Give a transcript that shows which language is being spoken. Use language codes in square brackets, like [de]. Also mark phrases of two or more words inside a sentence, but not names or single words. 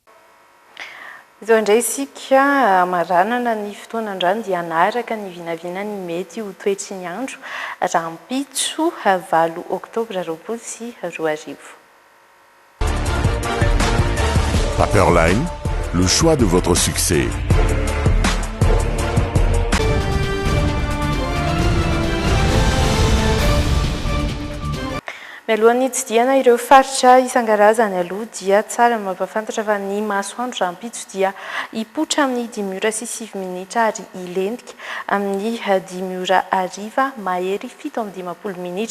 [mg] Izao indray isika maranana ny fotoanan-drano dia anaraka ny vinavina ny mety ho toetry ny andro raha mpitso 8 oktobra 2020. Paperline, [fr] le choix de votre succès. [mg] Mialohan'ny hitsidiana ireo faritra isan-karazany aloha dia tsara ny mampafantatra fa ny masoandro raha mpitso dia hipoitra amin'ny 10 ora sy 7 minitra ary ilendika amin'ny 10 ora hariva mahery 7:20 minitra.